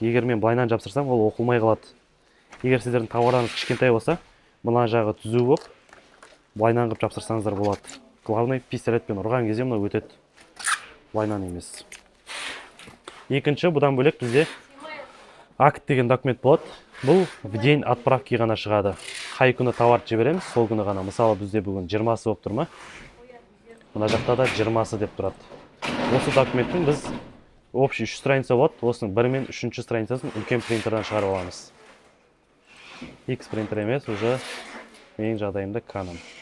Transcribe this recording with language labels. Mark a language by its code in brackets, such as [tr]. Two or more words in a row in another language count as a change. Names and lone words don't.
[kk] Егер мен былайынан жапсырсам, ол оқылмай қалады. Егер сіздердің товарларыңыз кішкентай болса, мына жағы түзу болып, былайынан қылып жапсырсаңыздар болады. Главный пистолетпен ұрған кезде мынау өтеді. Былайынан емес. Екінші, бұдан бөлек бізде акт деген документ болады. Бұл [ru] в день отправки [kk] ғана шығады. Қай күні товарды жібереміз, сол күні ғана. Мысалы, бізде бүгін 20-сы болып тұр ма? Мына жақта да 20-сы деп тұрады. Осы документтің біз [ru] общий 3 страница [kk] болады. Осының 1 мен 3-ші страницасын үлкен принтерден шығарып аламыз. X принтер емес, уже менің жағдайымда Canon.